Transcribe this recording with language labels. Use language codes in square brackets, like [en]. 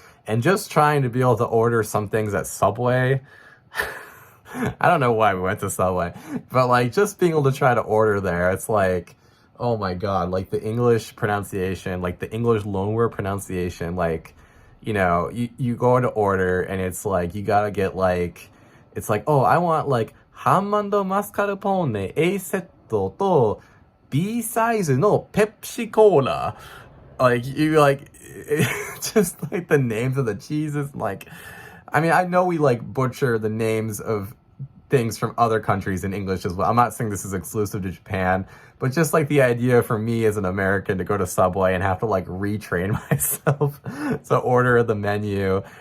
[en] And just trying to be able to order some things at Subway, I don't know why we went to Subway, but like just being able to try to order there, it's like, oh my God, like the English pronunciation, like the English loanword pronunciation, like, you go to order and it's like, you gotta get like, it's like, oh, I want like [ja] ハンマスカルポーネ A セットと B サイズのペプシコーラ。 [en] Like, you like, just like the names of the cheeses. Like, I mean, I know we like butcher the names of things from other countries in English as well. I'm not saying this is exclusive to Japan, but just like the idea for me as an American to go to Subway and have to like retrain myself to order the menu.